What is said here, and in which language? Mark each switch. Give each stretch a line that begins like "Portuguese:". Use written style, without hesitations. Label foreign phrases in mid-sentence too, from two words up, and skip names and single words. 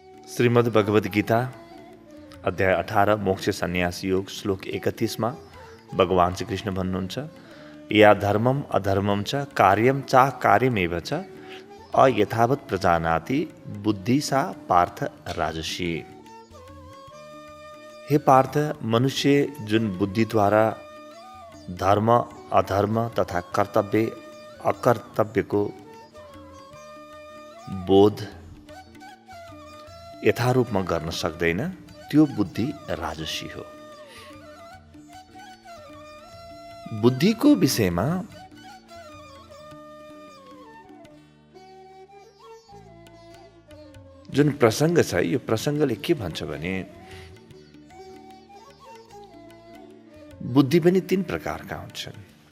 Nepali: श्रीमद् भगवद गीता अध्याय 18 मोक्ष सन्यास योग श्लोक 31 मा भगवान श्री कृष्ण भन्नुहुन्छ,
Sanskrit: या धर्मम अधर्मम च कार्यम चा कार्यमेव च अयथावत् प्रजानाति बुद्धि सा पार्थ राजसी।
Nepali: हे पार्थ, मनुष्य जुन बुद्धिद्वारा धर्म अधर्म तथा कर्तव्य अकर्तव्यको बोध यथारूपमा गर्न सक्दैन, त्यो बुद्धि राजसी हो। बुद्धिको विषयमा जुन प्रसङ्ग छ, यो प्रसङ्गले के भन्छ भने बुद्धि पनि 3 प्रकारका हुन्छन्।